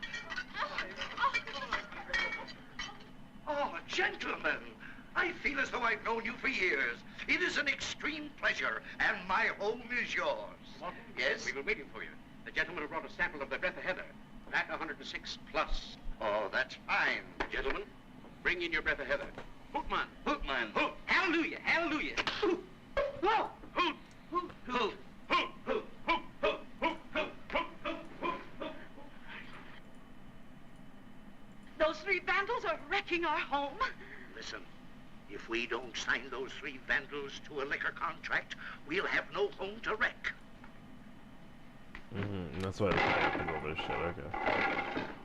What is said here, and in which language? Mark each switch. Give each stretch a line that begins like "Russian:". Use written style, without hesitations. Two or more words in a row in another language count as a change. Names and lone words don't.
English: Oh, gentlemen, I feel as though I've known you for years. It is an extreme pleasure, and my home is yours. Walton, Yes? we were waiting for you. The gentleman who brought a sample of the breath of heather. That 106 plus. Oh, that's fine. Gentlemen, bring in your breath of heather. Hootman! Hootman! Hoot! Hallelujah! Hallelujah! Hoot! Whoa! Hoot! Hoot! Hoot! Hoot! Hoot! Hoot! Hoot! Hoot! Hoot! Hoot! Hoot! Those three vandals are wrecking our home. Listen, if we don't sign those three vandals to a liquor contract, we'll have no home to wreck. That's why they have to go over this shit, okay.